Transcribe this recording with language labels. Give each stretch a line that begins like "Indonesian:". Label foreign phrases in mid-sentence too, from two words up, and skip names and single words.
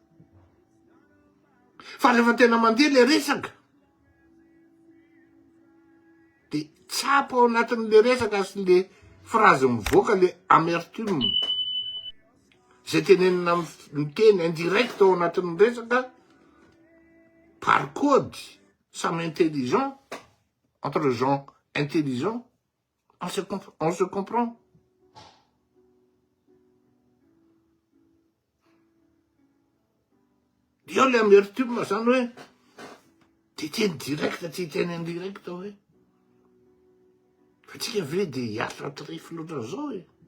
Malagasy: Fa rehefa tena mandeha le resaka, de tsapo ao anatin'le resaka sy le phrase mivoaka le amertume. Zay tenenina miteny indirect ao anatin'ny resaka,
French: par code, samy intelligent, entre gens intelligents, on se comprend.
Malagasy: Io le amertume zany hoe ty teny direct, ty teny indirect hoe. Fa tsika ve de hiasa trifle loatra zao e.